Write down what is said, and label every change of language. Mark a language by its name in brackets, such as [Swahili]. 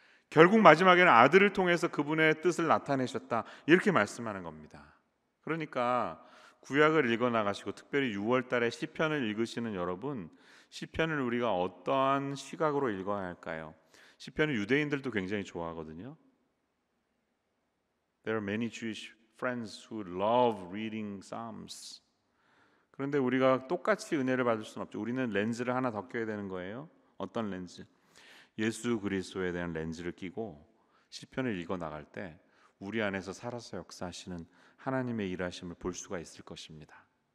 [Korean] 결국 마지막에는 아들을 통해서 그분의 뜻을 나타내셨다, 이렇게 말씀하는 겁니다. 그러니까 구약을 읽어나가시고 특별히 6월 달에 시편을 읽으시는 여러분, 시편을 우리가 어떠한 시각으로 읽어야 할까요? 시편을 유대인들도 굉장히 좋아하거든요. [English] There are many Jewish friends who love reading Psalms. [Korean] 그런데 우리가 똑같이 은혜를 받을 수는 없죠. 우리는 렌즈를 하나 더 껴야 되는 거예요. 어떤 렌즈? 예수 그리스도에 대한 렌즈를 끼고 시편을 읽어 나갈 때 우리 안에서 살아서 역사하시는 하나님의 일하심을 볼 수가 있을 것입니다.